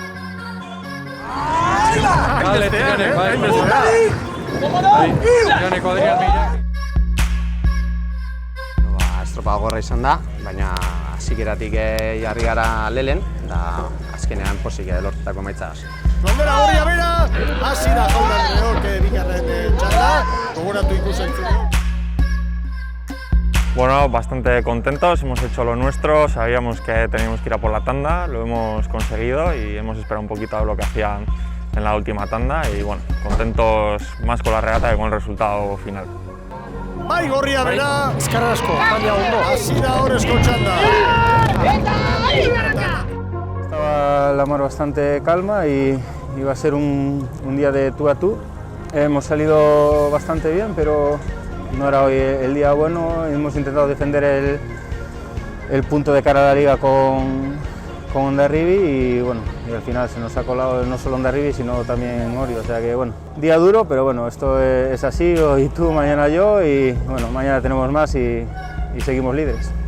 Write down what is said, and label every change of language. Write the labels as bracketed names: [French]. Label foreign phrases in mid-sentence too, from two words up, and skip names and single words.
[Basque] Estropa gogorra izan da, baina hasieratik jarri gara lehen, eta azkenean pozik lortutako emaitza. Bandera gorria bera, hasi da jaun-andreok bigarren txanda, gogoratu ikusentzule. [Spanish] Bueno, bastante contentos, hemos hecho lo nuestro, sabíamos que teníamos que ir a por la tanda, lo hemos conseguido y hemos esperado un poquito a lo que hacían en la última tanda y bueno, contentos más con la regata que con el resultado final. [Basque] Bai gorria bera, eskerrak asko, baina ondo, hasi da horrezko txanda. [Spanish] Estaba la mar bastante calma y iba a ser un día de tú a tú. Hemos salido bastante bien, pero no era hoy el día bueno. Hemos intentado defender el punto de cara a la liga con Hondarribia y bueno, y al final se nos ha colado no solo Hondarribia sino también Orio, o sea que bueno, día duro, pero bueno, esto es así, hoy tú, mañana yo y bueno, mañana tenemos más y seguimos líderes.